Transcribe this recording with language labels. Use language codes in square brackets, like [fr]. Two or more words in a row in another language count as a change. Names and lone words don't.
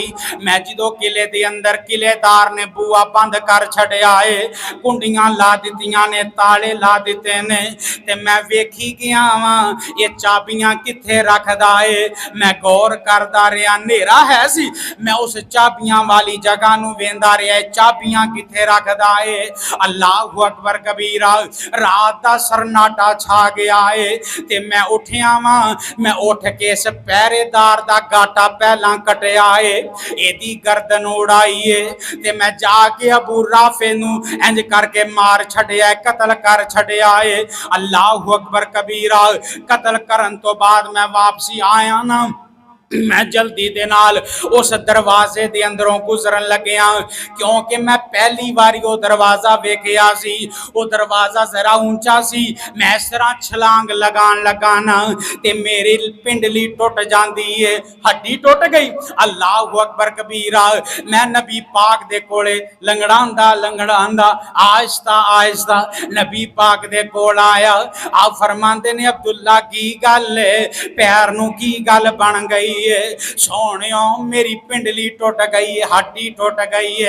[pa] میں جدوں قلعے دے اندر قلعہ دار نے بوہا بند کر چھڈیا ہے، کنڈیاں لا دتیاں نے، تالے لا دتے نے تے میں ویکھی گیا واں ایہ چابیاں کتھے رکھدا ہے. میں غور کردا رہا، نیرا ہے سی، میں اس چابیاں والی جگہ نوں ویندا رہا، چابیاں کتھے رکھدا ہے. [ar] الله أكبر كبيرا. [pa] رات دا سناٹا چھا گیا ہے تے میں اٹھیا واں. میں اٹھ کے اس پہرے دار دا گاٹا پہلا کٹیا ہے، ایدی گردن اڑائی ہے تے میں جا کے ابو رافع نوں انج کر کے مار چھڈیا، قتل کر چھڈیا ہے. [ar] الله أكبر كبيرا. [pa] قتل کرن توں بعد میں واپسی آیا نا، میں جلدی دے نال اس دروازے دے اندروں گزرن لگیا، کیونکہ میں پہلی باری وہ دروازہ ویکھیا سی. وہ دروازہ ذرا اونچا سی، میں اس طرح چھلانگ لگان لگا نا تے میری پنڈلی ٹٹ جاتی ہے، ہڈی ٹٹ گئی. [ar] الله أكبر كبيرا. [pa] میں نبی پاک دے کولے لنگڑاندا لنگڑاندا آہستہ آہستہ نبی پاک دے کول آیا. آپ فرماتے نے عبداللہ کی گل ہے، پیر نوں کی گل بن گئی ہے? سونیو میری پنڈلی ٹٹ گئی ہے، ہڈی ٹٹ گئی ہے.